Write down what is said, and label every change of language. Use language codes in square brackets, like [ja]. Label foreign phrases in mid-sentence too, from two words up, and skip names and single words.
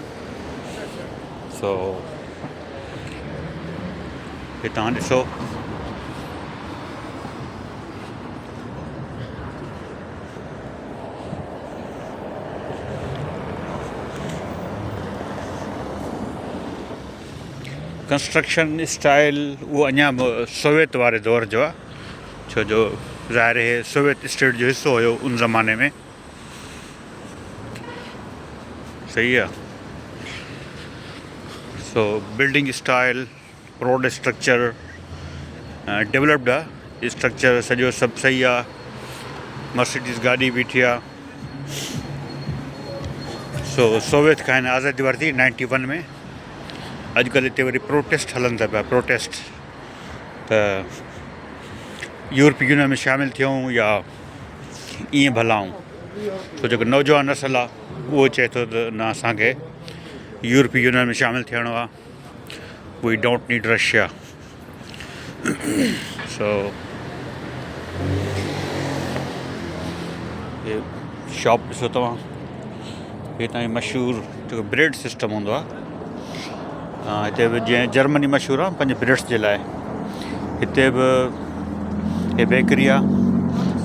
[sd] सो हे तव्हां ॾिसो, [en] construction style [sd] उहो अञा सोवियत वारे दौर जो आहे, छो जो ज़ाहिर है सोवियत स्टेट जो हिसो हुयो उन ज़माने में। सही आहे। सो [en] building style, road structure developed [sd] आहे। स्ट्रक्चर सॼो सभु सही आहे। मर्सिडीज़ गाॾी बीठी आहे। सो सोवियत खां हिन आज़ादी वरिती 91 में। अॼुकल्ह हिते वरी प्रोटेस्ट हलनि था पिया, प्रोटेस्ट त यूरोपीय यूनियन में शामिलु थियूं या ईअं भलाऊं। छो जेको नौजवान नसल आहे उहो चए थो त न, असांखे यूरोपीय यूनियन में शामिलु थियणो आहे। [en] We don't need Russia. [sd] सो हे शॉप ॾिसो तव्हां, हे तव्हांजी मशहूरु जेको [en] bread system [sd] हूंदो आहे। हिते बि जीअं जर्मनी मशहूरु आहे पंहिंजे ब्रेड्स जे लाइ, हिते बि हे बेकरी आहे।